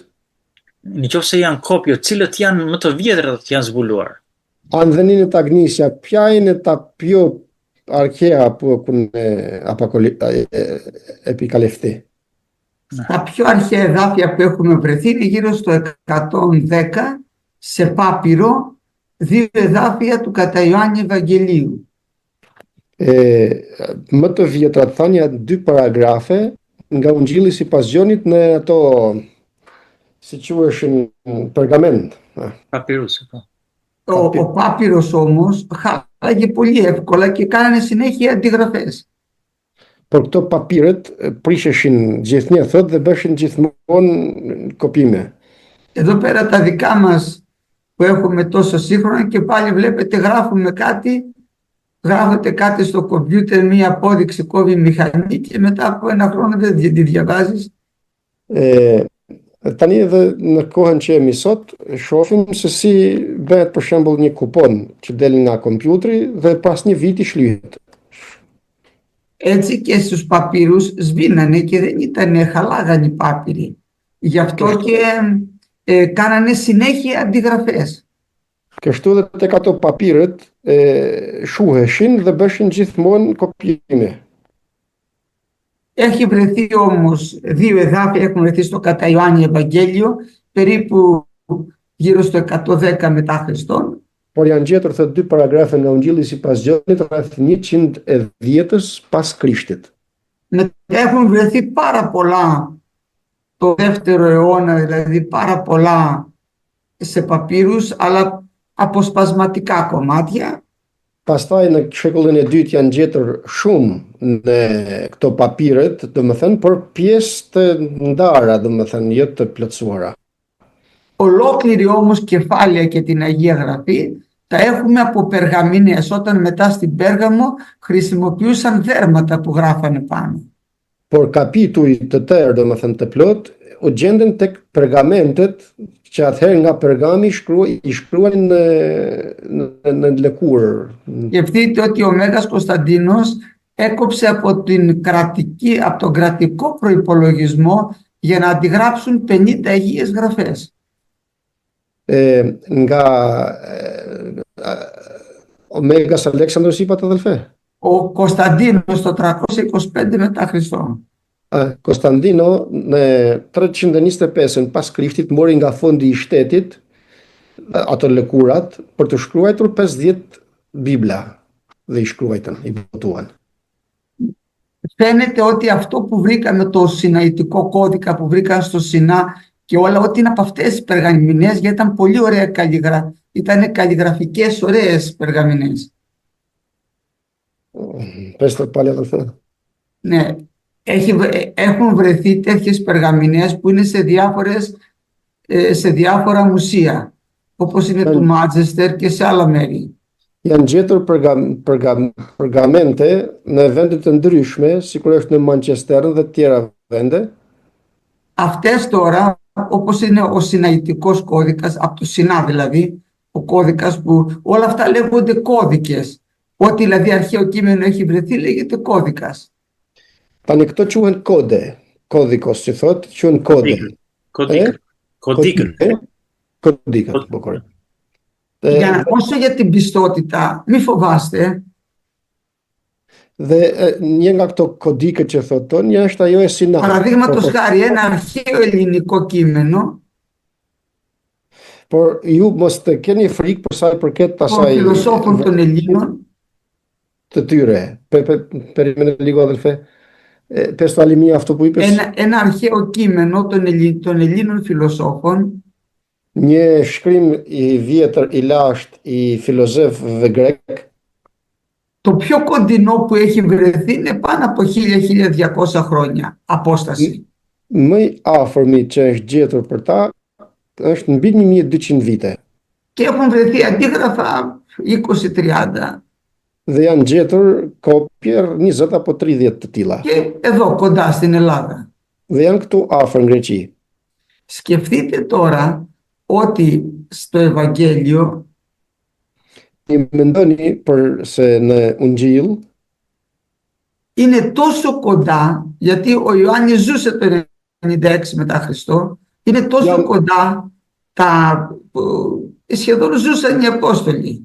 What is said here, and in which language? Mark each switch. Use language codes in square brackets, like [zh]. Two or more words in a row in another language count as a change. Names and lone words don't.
[sq] Në qoftë se janë kopje, cilët janë më të vjetrat janë zbuluar. [el] Αν δεν είναι τα γνήσια, ποια είναι τα πιο αρχαία που έχουν επικαλυφθεί? Τα πιο αρχαία εδάφια που έχουμε βρεθεί είναι γύρω στο 110 σε Πάπυρο, δύο εδάφια του κατά Ιωάννη Ευαγγελίου. [sq] Më të vjetrat thanë janë 2 paragrafe nga Ungjilli sipas Gjonit në ato, si quheshin, pergament. Papirus, po. [el] Ο Πάπυρος όμως χάλαγε πολύ εύκολα και κάνανε συνέχεια αντιγραφές. [sq] Por këto papiret prisheshin gjithnjë thot dhe bëshin gjithmonë kopime. [el] Εδώ πέρα τα δικά μας που έχουμε τόσο σύγχρονα και πάλι βλέπετε γράφουμε κάτι, γράφεται κάτι στο κομπιούτερ, μία απόδειξη κόβει η μηχανή και μετά από ένα χρόνο δεν τη διαβάζεις. [sq] Tani edhe në kohën që jemi sot, shohim se si bëhet për shembull një kupon që del nga kompjuteri dhe pas një viti shlyhet. [el] Έτσι και στους παπύρους σβήνανε και δεν ήταν χαλάγανε οι πάπυροι. Γι' αυτό και κάνανε συνέχεια αντιγραφές. [sq] Kështu edhe tek ato papirët shuheshin dhe bëshin gjithmonë kopjime. [el] Έχει βρεθεί όμως, 2 εδάφια έχουν βρεθεί στο κατά Ιωάννη Ευαγγέλιο, περίπου γύρω στο 110 μετά Χριστόν. [sq] Por janë gjetur thot 2 paragrafe nga Ungjilli sipas Gjonit rreth 110-ës pas Krishtit. [el] Έχουν βρεθεί πάρα πολλά το 2ο αιώνα, δηλαδή πάρα πολλά σε παπύρους, αλλά αποσπασματικά κομμάτια. [sq] Pastaj në shekullin e dytë janë gjetur shumë në këto papiret, domethënë, por pjesë të ndara, domethënë, jo të plotësuara. [el] Ολόκληρη όμως κεφάλαια και την Αγία Γραφή τα έχουμε από περγαμηνές, όταν μετά στην Πέργαμο χρησιμοποιούσαν δέρματα που γράφανε πάνω. [sq] Por kapituj të tërë, domethënë të plot, u gjenden tek pergamentet që atëherë nga Pergami i shkruanin në lëkurë. [el] Σκεφτείτε ότι ο Μέγας Κωνσταντίνος έκοψε από τον κρατικό προϋπολογισμό για να αντιγράψουν 50 Αγίες Γραφές. Nga ο Μέγας Αλέξανδρος είπατε αδελφέ. Ο Κωνσταντίνος το 325 μετά Χριστό. [sq] Konstantino në 325 pas Krishtit mori nga fondi i shtetit ato lëkurat për të shkruar 50 Bibla dhe i shkruajtën, i botuan. [el] Φαίνεται ότι αυτό που βρήκαμε, το Σιναητικό κώδικα που βρήκαν στο Σινά και όλα, ότι είναι από αυτές τις περγαμηνές, γιατί ήταν πολύ ωραία ήταν καλλιγραφικές ωραίες περγαμηνές. Πες το πάλι αδελφέ. Ναι. Έχουν βρεθεί τέτοιες περγαμηνές που είναι σε διάφορα μουσεία, όπως είναι του Μάντσεστερ και σε άλλα μέρη. [sq] Janë gjetur pergamente në vende të ndryshme, sikur është në Manchester dhe të tjera vende. [el] Αυτές τώρα, όπως είναι ο Σιναητικός κώδικας, από το Σινά δηλαδή, ο κώδικας που όλα αυτά λέγονται κώδικες. Ό,τι δηλαδή αρχαίο κείμενο έχει βρεθεί λέγεται κώδικας. [sq] Tani këto quhen kode, kodikos që thot, quhen kode. Kodikët, bukur. [el] Όσο για την πιστότητα, μη φοβάστε. [sq] Dhe një nga këto kodikët që thoton, një është ajo e Sinait. [el] Παραδείγματος χάρη, ένα αρχαίο ελληνικό κείμενο. [sq] Por ju mos të keni frikë për sa i përket asaj. [el] Των φιλοσόφων των Ελλήνων. [sq] Të tyre. [el] Περιμένε λίγο αδελφέ. Πες το άλλη μία αυτό που είπες. Ένα αρχαίο κείμενο των Ελλήνων φιλοσόφων. [sq] Një shkrim i vjetër i lashtë i filozofëve grek. [el] Το πιο κοντινό που έχει βρεθεί είναι πάνω από 1000-1200 χρόνια απόσταση. [sq] Më i afërmi që është gjetur për ta është mbi 1200 vite. [el] Και έχουν βρεθεί αντίγραφα 20-30. [sq] Dhe janë gjetur kopje 20 apo 30 të tilla. [el] Και εδώ κοντά στην Ελλάδα. [sq] Dhe janë këtu afër në Greqi. [el] Σκεφτείτε τώρα ότι στο Ευαγγέλιο [sq] Mendoni për se në Ungjill [el] είναι τόσο κοντά, γιατί ο Ιωάννης ζούσε το 96 μετά Χριστό, είναι τόσο κοντά, σχεδόν ζούσαν οι Απόστολοι.